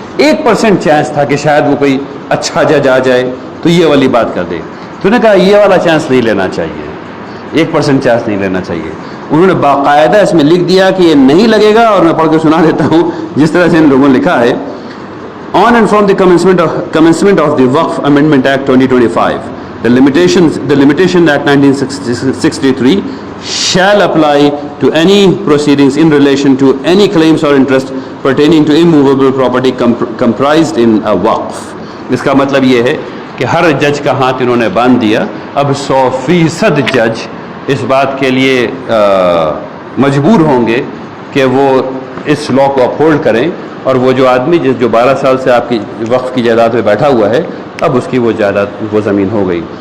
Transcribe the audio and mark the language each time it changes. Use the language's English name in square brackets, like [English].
[Urdu] 1% chance تھا کہ شاید وہ کوئی اچھا جج آ جائے تو یہ والی بات کر دے. تو نے کہا یہ والا چانس نہیں لینا چاہیے, 1% چانس نہیں لینا چاہیے. انہوں نے باقاعدہ اس میں لکھ دیا کہ یہ نہیں لگے گا, اور میں پڑھ کے سنا دیتا ہوں جس طرح سے ان لوگوں نے لکھا ہے. [English] On and from the commencement of the Waqf Amendment Act 2025, the Limitation Act 1963 shall apply to any proceedings in relation to any claims or interest pertaining to immovable property comprised in a waqf. [Urdu] اس کا مطلب یہ ہے کہ ہر جج کا ہاتھ انہوں نے باندھ دیا. اب 100% جج اس بات کے لیے مجبور ہوں گے کہ وہ اس لا کو اپہولڈ کریں, اور وہ جو آدمی جو 12 سال سے آپ کی وقف کی جائیداد پہ بیٹھا ہوا ہے, اب اس کی وہ جائیداد وہ زمین ہو گئی.